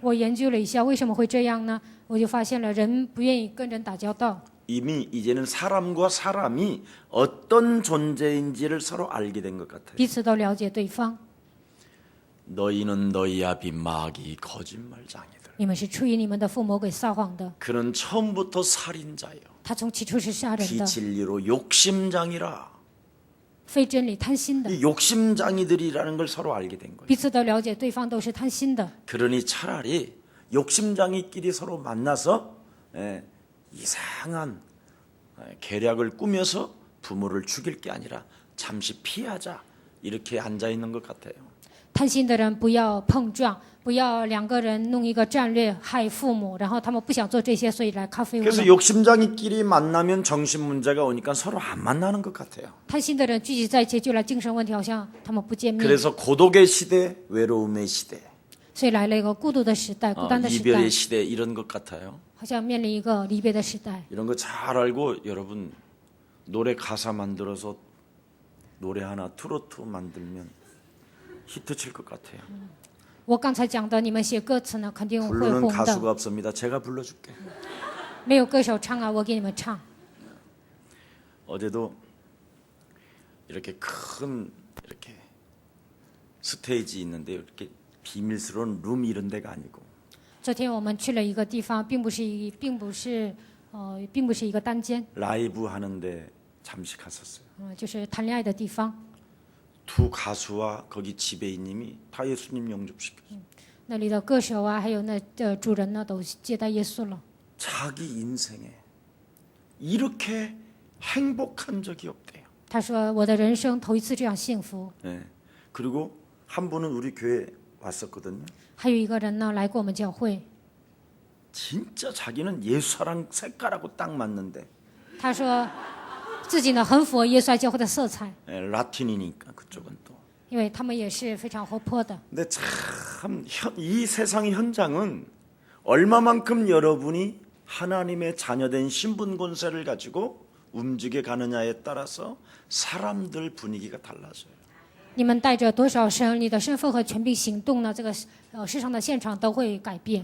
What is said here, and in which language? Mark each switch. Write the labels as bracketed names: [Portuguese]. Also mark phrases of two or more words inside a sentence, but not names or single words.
[Chinese] 我研究了一下为什么会这样呢？我就发现了人不愿意跟人打交道， [Korean] 이미 이제는 사람과 사람이 어떤 존재인지를 서로 알게 된 것 같아요. [Chinese] 彼此都了解对方。 [Korean] 너희는 너희 아비 마귀 거짓말장이들. [Chinese] 你们是出于你们的父魔鬼撒谎的， [Korean] 그는 처음부터 살인자요. [Chinese] 他从起初是杀人的， [Korean] 비진리로 욕심장이라. [Chinese] 非真理贪心的。 [Korean] 이 욕심장이들이라는 걸 서로 알게 된 거예요. [Chinese] 彼此都了解对方都是贪心的， [Korean] 그러니 차라리 욕심장이끼리 서로 만나서 이상한 계략을 꾸며서 부모를 죽일 게 아니라 잠시 피하자 이렇게 앉아 있는 것 같아요. [Chinese] 贪心的人不要碰撞，不要两个人弄一个战略害父母，然后他们不想做这些，所以来咖啡屋 [Korean] 그래서 [Chinese] 了。 [Korean] 욕심장이끼리 만나면 정신 문제가 오니까 서로 안 만나는 것 같아요. [Chinese] 贪心的人聚集在一起，就来精神问题，好像他们不见面， [Korean] 그래서 고독의 시대, 외로움의 시대, [Chinese] 所以来了一个孤独的时代、孤单的时代 [Korean] 이별의 ， 시대 이런 것 같아요. [Chinese] 好像面临一个离别的时代。 [Korean] 이런 거 잘 알고 여러분 노래 가사 만들어서 노래 하나 트로트 만들면 히트 칠 것 같아요. [Chinese] 我刚才讲的，你们写歌词呢，肯定会 [Korean] 부르는 [Chinese] 红的。 [Korean] 가수가 없습니다. 제가 불러줄게. [Chinese] 没有歌手唱啊，我给你们唱。 [Korean] 어제도 이렇게 큰 이렇게 스테이지 있는데 이렇게 비밀스러운 룸 이런 데가 아니고 [Chinese] 昨天我们去了一个地方，并不是一个单间， [Korean] 라이브 하는데 잠시 갔었어요. [Chinese] 就是谈恋爱的地方。 [Korean] 두 가수와 거기 지배인님이 다 예수님 영접시켰어요. [Chinese] 那里的歌手啊，还有那的主人呢，都接待耶稣了。 [Korean] 자기 인생에 이렇게 행복한 적이 없대요. [Chinese] 他说：“我的人生头一次这样幸福。 [Korean] 네. 그리고 한 분은 우리 교회 왔었거든요. [Chinese] 还有一个人呢，来过我们教会， [Korean] 진짜 자기는 예수사랑 색깔하고 딱 맞는데 [Chinese] 他说自己呢很符合耶稣爱教会的色彩， [Korean] 라틴이니까 그쪽은 또. [Chinese] 因为他们也是非常活泼的。 [Korean] 근데 참 이 세상의 현장은 얼마만큼 여러분이 하나님의 자녀된 신분 권세를 가지고 움직여 가느냐에 따라서 사람들 분위기가 달라져요. [Chinese] 你们带着多少神，你的身份和权柄行动呢？这个世上的现场都会改变。